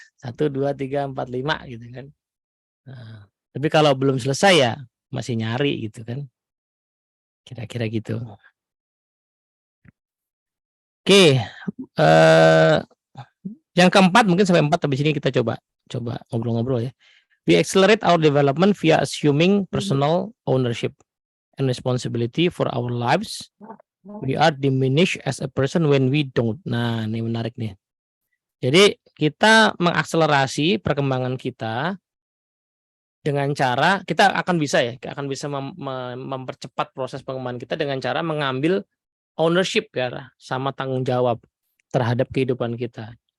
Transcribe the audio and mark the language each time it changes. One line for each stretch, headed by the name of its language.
Indonesian: 1, 2, 3, 4, 5 gitu kan. Nah, tapi kalau belum selesai ya masih nyari gitu kan. Kira-kira gitu. Oke, yang keempat mungkin sampai 4 habis ini kita coba ngobrol-ngobrol ya.
English: We accelerate our development via assuming personal ownership and responsibility for our lives. We are diminished as a person when we don't.
Indonesian: Nah, ini menarik nih. Jadi kita mengakselerasi perkembangan kita dengan cara kita akan bisa mempercepat proses pengembangan kita dengan cara mengambil ownership ya, sama tanggung jawab terhadap kehidupan kita.